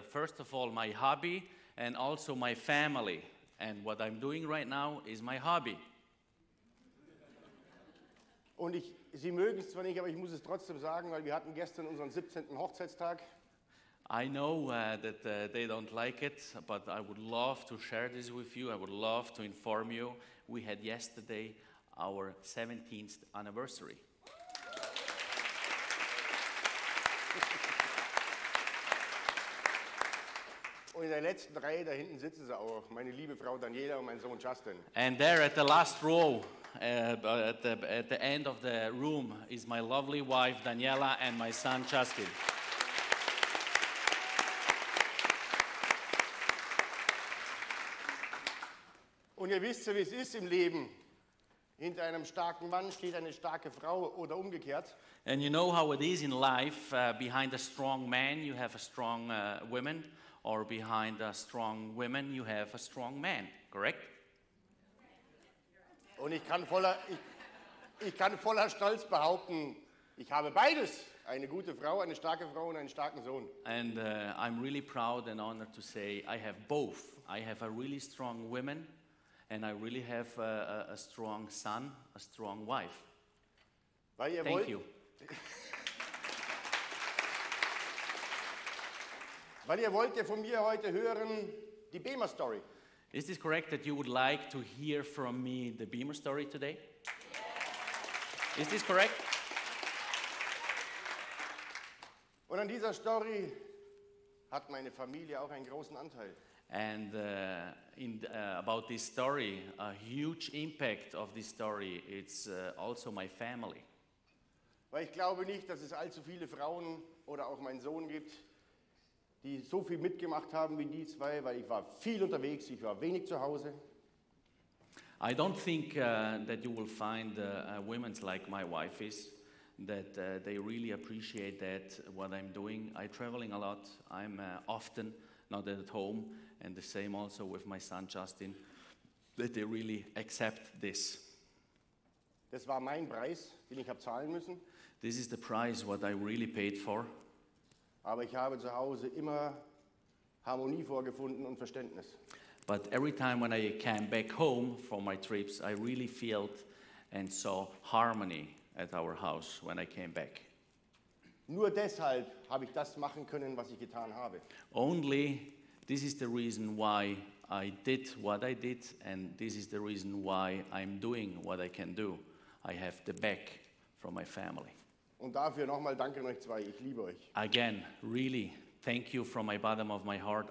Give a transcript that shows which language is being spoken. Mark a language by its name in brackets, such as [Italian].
[English] First of all, my hobby, and also my family. And what I'm doing right now is my hobby. [German] Und Sie mögen es zwar nicht, aber ich muss es trotzdem sagen, weil wir hatten gestern unseren 17. Hochzeitstag. [English] I know that they don't like it, but I would love to share this with you. I would love to inform you. We had yesterday our 17th anniversary. [German] Und in der letzten Reihe, da hinten sitzen sie auch, meine liebe Frau Daniela und mein Sohn Justin. [English] And there at the last row, at the end of the room, is my lovely wife Daniela and my son Justin. [German] Und ihr wisst ja, wie es ist im Leben. Hinter einem starken Mann steht eine starke Frau oder umgekehrt. [English] And you know how it is in life. Behind a strong man, you have a strong woman. Or behind a strong woman, you have a strong man, correct? [German] Und ich kann voller Stolz behaupten, ich habe beides. Eine gute Frau, eine starke Frau und einen starken Sohn. [English] And I'm really proud and honored to say I have both. I have a really strong woman, and I really have a strong son, a strong wife. [German] Weil ihr [English] Thank [German] wollt, [English] you. [German] Weil ihr wollt ja von mir heute hören, die Bemer Story. [English] Is this correct that you would like to hear from me the Bemer story today? Is this correct? [German] Und an dieser Story hat meine Familie auch einen großen Anteil. [English] And about this story, a huge impact of this story, it's also my family. [German] Weil ich glaube nicht, dass es allzu viele Frauen oder auch meinen Sohn gibt, die so viel mitgemacht haben wie die zwei, weil ich war viel unterwegs, ich war wenig zu Hause. [English] I don't think that you will find women like my wife is, that they really appreciate that, what I'm doing. I'm traveling a lot, I'm often not at home, and the same also with my son Justin, that they really accept this. [German] Das war mein Preis, den ich habe zahlen müssen. [English] This is the price what I really paid for. [German] Aber ich habe zu Hause immer Harmonie vorgefunden und Verständnis. [English] But every time when I came back home from my trips, I really felt and saw harmony at our house when I came back. [German] Nur deshalb habe ich das machen können, was ich getan habe. [English] Only this is the reason why I did what I did, and this is the reason why I'm doing what I can do. I have the back from my family. [German] Und dafür nochmal danke an euch zwei, ich liebe euch. [English] Again, really, thank you from my bottom of my heart.